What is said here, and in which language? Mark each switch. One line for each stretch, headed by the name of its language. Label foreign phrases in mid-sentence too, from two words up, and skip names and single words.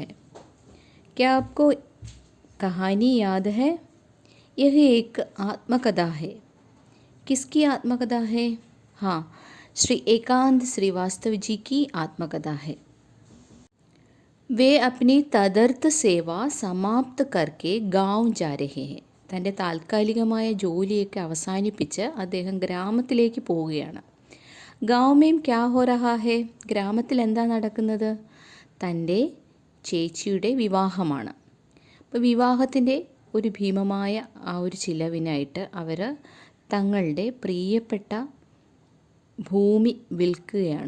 Hindi: क्या आपको कहानी याद है? यह एक आत्मकथा है। किसकी आत्मकथा है? हाँ, श्री एकांत श्रीवास्तव जी की आत्मकथा है। वे अपनी तदर्थ सेवा समाप्त करके गाँव जा रहे हैं.
Malayalam: തൻ്റെ താൽക്കാലികമായ ജോലിയൊക്കെ അവസാനിപ്പിച്ച് അദ്ദേഹം ഗ്രാമത്തിലേക്ക് പോവുകയാണ്.
Hindi: गाँव में क्या हो रहा है?
Malayalam: ഗ്രാമത്തിൽ എന്താ നടക്കുന്നത്? തൻ്റെ ചേച്ചിയുടെ വിവാഹമാണ്. അപ്പോൾ വിവാഹത്തിൻ്റെ ഒരു ഭീമമായ ആ ഒരു ചിലവിനായിട്ട് അവർ തങ്ങളുടെ പ്രിയപ്പെട്ട ഭൂമി വിൽക്കുകയാണ്.